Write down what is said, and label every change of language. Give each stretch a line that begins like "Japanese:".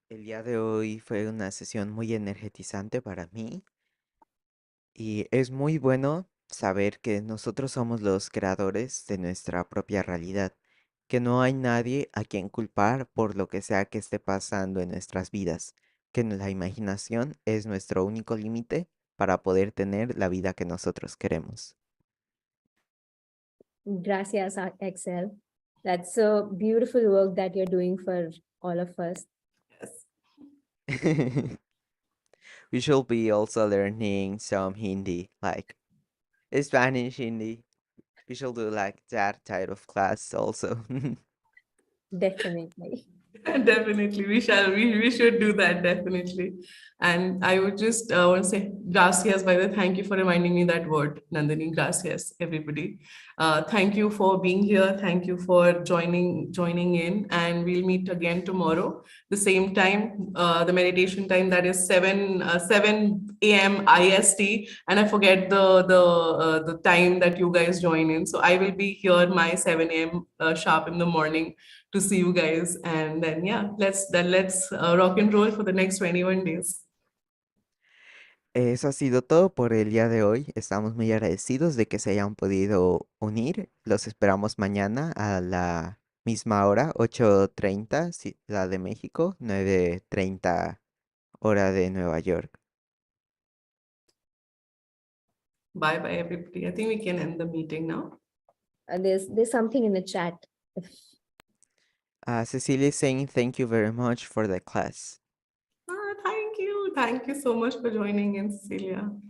Spanish: El día de hoy fue una sesión muy energetizante para mí y es muy bueno saber que nosotros somos los creadores de nuestra propia realidad, que no hay nadie a quien culpar por lo que sea que esté pasando en nuestras vidas, que la imaginación es nuestro único límite para poder tener la vida que nosotros queremos. Gracias, Excel.
English: That's a beautiful work that you're doing for all of us. We should be also learning some Hindi, like Spanish Hindi. We should do like that type of class also. Definitely. Definitely, we should do that, definitely. And I would just want to say gracias. By the way, thank you for reminding me that word, Nandini. Gracias, everybody. Thank you for being here. Thank you for joining in, and we'll meet again tomorrow, the same time, the meditation time, that is 7 a.m. IST. And I forget the time that you guys join in. So I will be here my 7 a.m. Sharp in the morning to see you guys. And then, yeah, let's rock and roll for the next 21 days.
Spanish: Eso ha sido todo por el día de hoy. Estamos muy agradecidos de que se hayan podido unir. Los esperamos mañana a la misma hora, 8:30 Ciudad de México, 9:30 hora de Nueva York.
English: Bye bye, everybody. I think we can end the meeting now. There's something in the chat. Cecilia is saying thank you very much for the class. Thank you. Thank you so much for joining in, Cecilia.